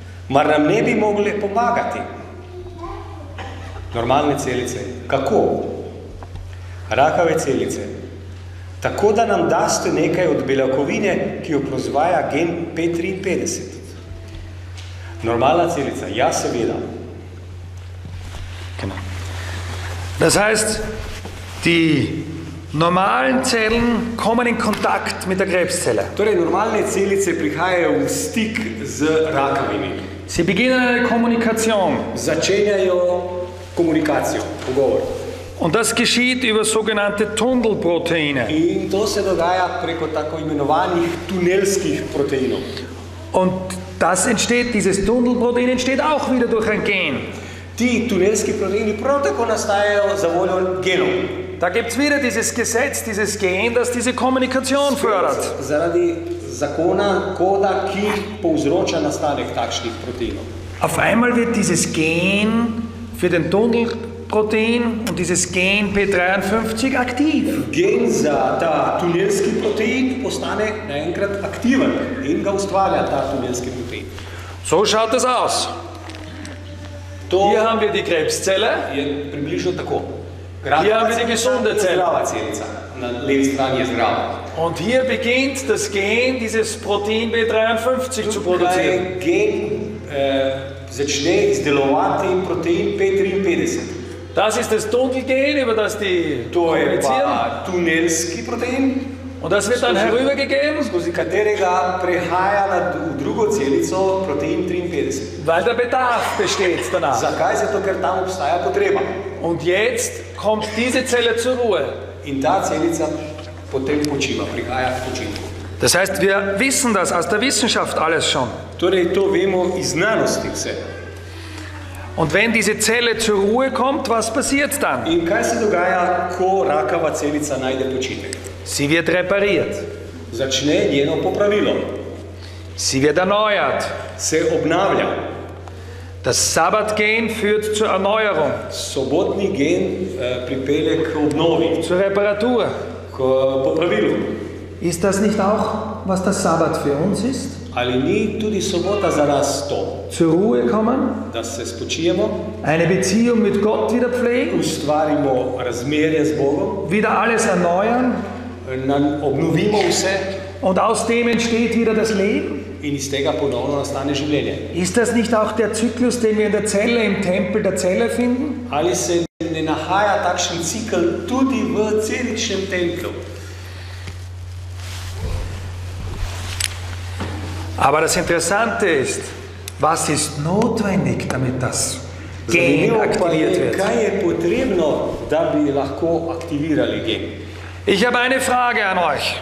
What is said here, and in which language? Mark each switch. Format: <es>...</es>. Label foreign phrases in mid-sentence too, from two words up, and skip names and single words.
<sl>Mar nam ne bi mogle pomagati normalne celice. Kako? Rakave celice. Tako da nam daste nekaj od beljakovine, ki jo proizvaja gen P53. Normalna celica, ja seveda.</sl> <de>Genau. Das heißt, die normalen Zellen kommen in Kontakt mit der Krebszelle.</de> <sl>Torej, normalne celice prihajajo v stik z rakavimi.</sl> <de>Sie beginnen eine Kommunikation.</de> <sl>Začenjajo komunikacijo, pogovor.</sl> <de>Und das geschieht über sogenannte Tunnelproteine.</de> <sl>In to se dogaja preko tako imenovanih tunelskih proteinov.</sl> <de>Und das entsteht, dieses Tunnelprotein entsteht auch wieder durch ein Gen.</de> <sl>Ti tunelski proteini prav tako nastajajo za voljo genov.</sl> <de>Da gibt es wieder dieses Gesetz, dieses Gen, das diese Kommunikation fördert.</de> <sl>Zaradi zakona koda, ki povzroča nastanek takšnih proteinov.</sl> <de>Auf einmal wird dieses Gen für den Tunnelprotein und dieses Gen P53 aktiv.</de> <sl>Gen za ta tunelski protein postane naenkrat aktiven in ga ustvarja ta tunelski protein.</sl> <de>So schaut das aus.</de> <sl>To</sl> <de>Hier haben wir die Krebszelle.</de> <sl>je približno tako.</sl> <de>Hier haben wir die gesunde Zelle.</de> <sl>Zdrava celica. Na levi strani je zdrava.</sl> <de>Und hier beginnt das Gen, dieses Protein B53 zu produzieren.</de> <sl>Gen začne izdelovati protein P53.</sl> <de>Das ist das Tunnelgen, über das die</de> <sl>To je</sl> <de>kommunizieren.</de> <sl>pa tunelski protein,</sl> <de>Und das wird dann herübergegeben,</de> <sl>skozi katerega prehaja v drugo celico protein 53.</sl> <de>weil der Bedarf besteht danach.</de> <sl>Zakaj? Zato, ker tam obstaja potreba.</sl> <de>Und jetzt kommt diese Zelle zur Ruhe.</de> <sl>In ta celica potem počiva, prihaja k počinku.</sl> <de>Das heißt, wir wissen das aus der Wissenschaft alles schon.</de> <sl>Torej, to vemo iz znanosti vse.</sl> <de>Und wenn diese Zelle zur Ruhe kommt, was passiert dann?</de> <sl>In kaj se dogaja, ko rakava celica najde počitek?</sl> <de>Sie wird repariert.</de> <sl>Začne njeno popravilo,</sl> <de>Sie wird erneuert.</de> <sl>se obnavlja.</sl> <de>Das Sabbatgen führt zur Erneuerung,</de> <sl>Sobotni gen pripelje k obnovi,</sl> <de>zur Reparatur.</de> <sl>k popravilu.</sl> <de>Ist das nicht auch, was der Sabbat für uns ist?</de> <sl>Ali ni tudi sobota za nas to,</sl> <de>Zur Ruhe kommen,</de> <sl>da se spočijemo,</sl> <de>eine Beziehung mit Gott wieder pflegen,</de> <sl>ustvarimo razmerje z Bogom,</sl> <de>wieder alles erneuern</de> <sl>obnovimo vse</sl> <de>und aus dem entsteht wieder das Leben?</de> <sl>in iz tega ponovno nastane življenje?</sl> <de>Ist das nicht auch der Zyklus, den wir in der Zelle, im Tempel der Zelle finden?</de> <sl>Ali se ne nahaja takšen cikel tudi v celičnem templju?</sl> <de>Aber das Interessante ist, was ist notwendig, damit das Gen</de> <sl>Zanimivo pa</sl> <de>aktiviert</de> <sl>je,</sl> <de>wird?</de> <sl>kaj je potrebno, da bi lahko aktivirali gen.</sl> <de>Ich habe eine Frage an euch.</de>